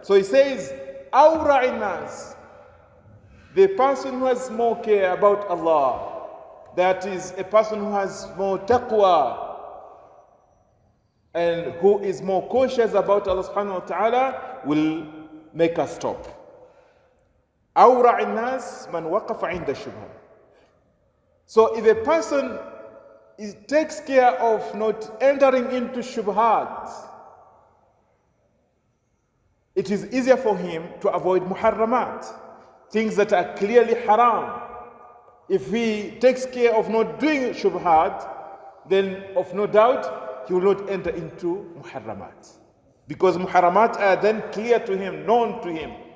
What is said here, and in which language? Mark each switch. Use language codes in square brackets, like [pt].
[en] So he says, [ar] awra'i nas, [en] the person who has more care about Allah, that is a person who has more taqwa and who is more cautious about Allah subhanahu wa ta'ala, will make us stop. [ar] أورع الناس من وقف عند الشبهة. [en] So if a person takes care of not entering into shubhat, it is easier for him to avoid muharramat, things that are clearly haram. If he takes care of not doing shubhat, then of no doubt he will not enter into muharramat, because muharramat are then clear to him, known to him.